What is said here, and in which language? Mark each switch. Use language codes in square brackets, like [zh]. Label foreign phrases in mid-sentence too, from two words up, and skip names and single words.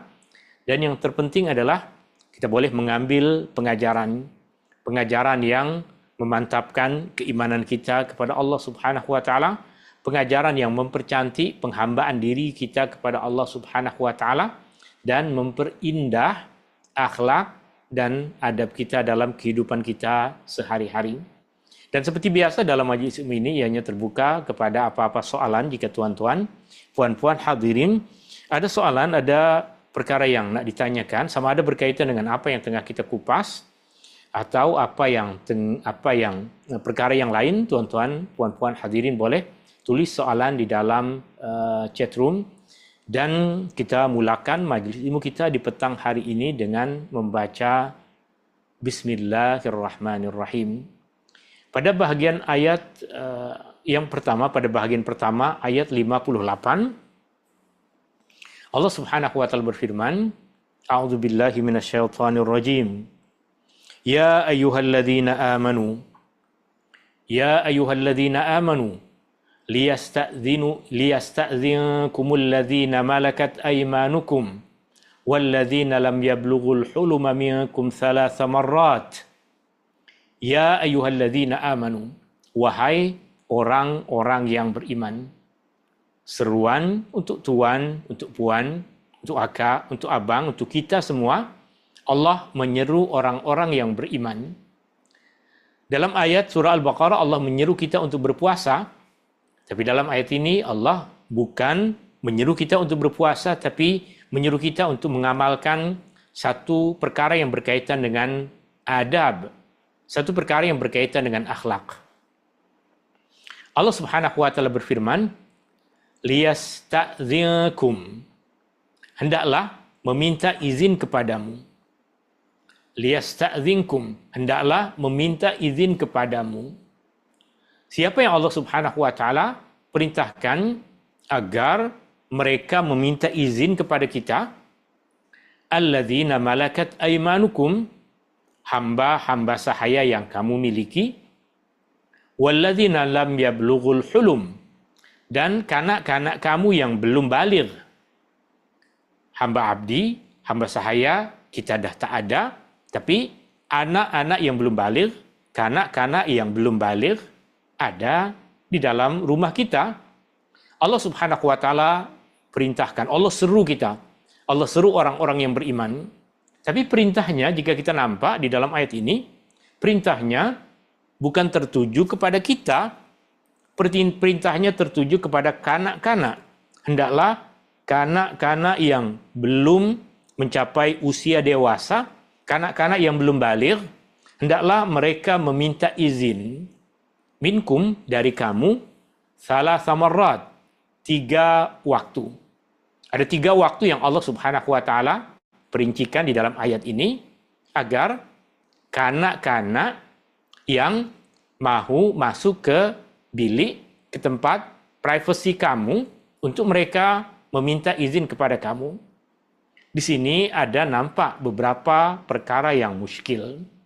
[ms] Dan yang terpenting adalah kita boleh mengambil pengajaran yang memantapkan keimanan kita kepada [ar] الله سبحانه وتعالى, [ms] pengajaran yang mempercantik penghambaan diri kita kepada [ar] الله سبحانه وتعالى, [ms] dan memperindah akhlak dan adab kita dalam kehidupan kita sehari-hari. Dan seperti biasa dalam majlis ini ianya terbuka kepada apa-apa soalan jika tuan-tuan, puan-puan hadirin ada soalan, ada perkara yang nak ditanyakan, sama ada berkaitan dengan apa yang tengah kita kupas atau perkara yang lain, tuan-tuan, puan-puan hadirin boleh tulis soalan di dalam chat room dan kita mulakan majlis ilmu kita di petang hari ini dengan membaca Bismillahirrahmanirrahim. Pada bahagian ayat yang pertama, pada bahagian pertama ayat 58, [ar] الله سبحانه وتعالى [ms] berfirman, [ar] أعوذ بالله من الشيطان الرجيم. يا أيها الذين آمنوا ليستأذنكم الذين ملكت أيمانكم والذين لم يبلغوا الحلم منكم ثلاث مرات. يا أيها الذين آمنوا, [ms] wahai orang-orang yang beriman. Seruan untuk tuan, untuk puan, untuk akak, untuk abang, untuk kita semua. Allah menyeru orang-orang yang beriman. Dalam ayat surah Al-Baqarah Allah menyeru kita untuk berpuasa. Tapi dalam ayat ini Allah bukan menyeru kita untuk berpuasa, tapi menyeru kita untuk mengamalkan satu perkara yang berkaitan dengan adab. Satu perkara yang berkaitan dengan akhlak. [ar] الله سبحانه وتعالى [ms] berfirman, liyasta'dzinkum. Hendaklah meminta izin kepadamu. Liyasta'dzinkum, hendaklah meminta izin kepadamu. Siapa yang [ar] الله سبحانه وتعالى [ms] perintahkan agar mereka meminta izin kepada kita? [ar] الذين ملكت أيمانكم, [ms] hamba-hamba sahaya yang kamu miliki. [ar] والذين لم يبلغوا الحلم, [ms] dan kanak-kanak kamu yang belum baligh. Hamba abdi, hamba sahaya kita dah tak ada. Tapi anak-anak yang belum baligh, kanak-kanak yang belum baligh ada di dalam rumah kita. [ar] الله سبحانه وتعالى [ms] perintahkan, Allah seru kita. Allah seru orang-orang yang beriman. Tapi perintahnya jika kita nampak di dalam ayat ini, perintahnya bukan tertuju kepada kita. Perintahnya tertuju kepada kanak-kanak. Hendaklah kanak-kanak yang belum mencapai usia dewasa, kanak-kanak yang belum baligh, hendaklah mereka meminta izin minkum, dari kamu, [ar] ثلاث مرات, [ms] 3 waktu. Ada 3 waktu yang [ar] الله سبحانه وتعالى [ms] perincikan di dalam ayat ini agar kanak-kanak yang mahu masuk ke bilik, ke tempat privasi kamu, untuk mereka meminta izin kepada kamu. Di sini ada nampak beberapa perkara yang muskil.